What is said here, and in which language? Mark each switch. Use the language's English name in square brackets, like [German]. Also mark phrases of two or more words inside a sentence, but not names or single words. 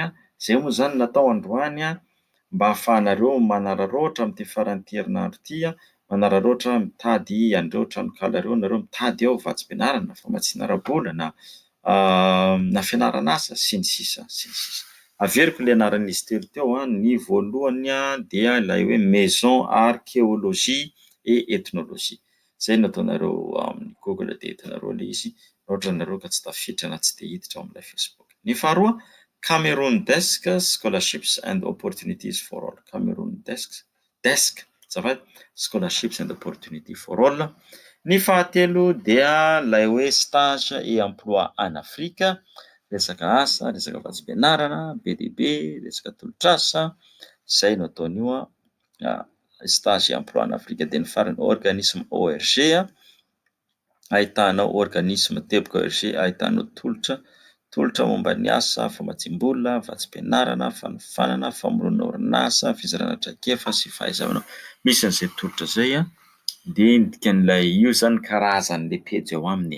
[Malagasy] Izay moa izany natao androany mba ahafahanareo manararaotra amin'ity faran'ity herinandro ity, manararaotra mitady an'ireo tranokala ireo, nareo mitady ao vatsim-pianarana, famatsiana ara-bola na fianarana asa sy ny sisa sy ny sisa. Averiko ilay anaran'izy telo teo. Ny voalohany dia ilay hoe maison archéologie et ethnologie. Izay no ataonareo amin'ny Google dia hitanareo ilay izy ohatra nareo ka tsy tafiditra na tsy dia hiditra ao amin'ilay Facebook. Ny faharoa, Cameroon Desk Scholarships and Opportunities for All. Cameroon Desk Scholarships and Opportunity for All. Ny fahatelo dia ilay hoe stage et emploi en Afrique, resaka asa, resaka vatsim-pianarana, be dia be, resaka tolotr'asa, izay no ataon'io stage et emploi en Afrique. Dia ny farany organisme ORG, ahitanao organisme teboka ORG, ahitanao tolotra tolotra momba ny asa, famadiam-bola, vatsim-pianarana, fanofanana, famoronana orinasa, fizarana traikefa sy fahaiza-manao. Misy an'izay tolotra zay dia ny dikan'ilay io zany karazan'ilay pejy ao aminy.